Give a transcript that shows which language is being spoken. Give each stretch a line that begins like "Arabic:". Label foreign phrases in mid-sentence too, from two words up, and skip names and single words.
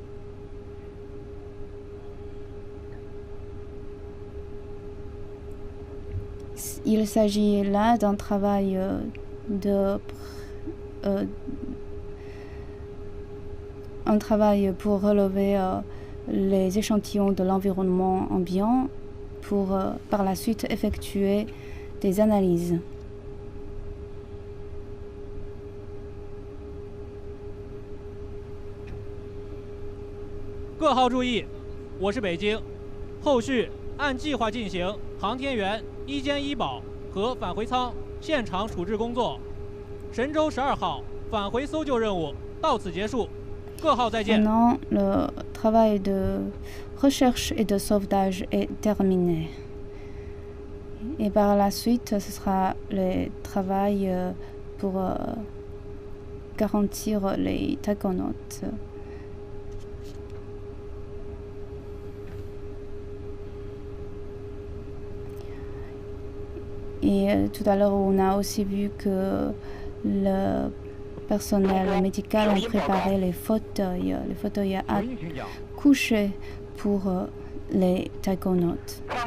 French: Il s'agit là d'un travail pour relever les échantillons de l'environnement ambiant pour par la suite effectuer des analyses.
Chinese: 各号注意，我是北京，后续按计划进行航天员一监一保和返回舱现场处置工作。神舟12号返回搜救任务到此结束，各号再见。
French: Maintenant, le travail de recherche et de sauvetage est terminé. Et par la suite, ce sera le travail pour garantir les taïkonautes. Et tout à l'heure, on a aussi vu que le personnel médical a préparé les fauteuils à coucher pour les taïkonautes.